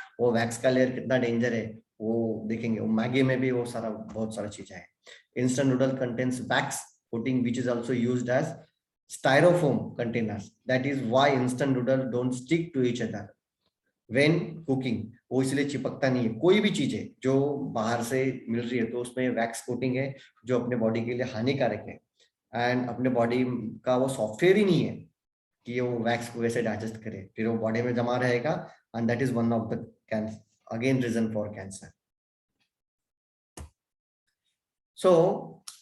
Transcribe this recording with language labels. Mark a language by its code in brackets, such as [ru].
[hi] वो वैक्स का लेयर कितना डेंजर है वो देखेंगे। वो मैगी में भी वो सारा बहुत सारा चीजें है। [en] Instant noodle contains wax coating which is also used as styrofoam containers, that is why instant noodle don't stick to each other when cooking। [hi] वो इसलिए चिपकता नहीं है। कोई भी चीज है जो बाहर से मिल रही है तो उसमें वैक्स कोटिंग है जो अपने बॉडी के लिए हानिकारक है, एंड अपने बॉडी का वो सॉफ्टवेयर ही नहीं है कि वो वैक्स को वैसे डाइजेस्ट करे, फिर वो बॉडी में जमा रहेगा, [en] And that is one of the cancer again reason for cancer. [hi] So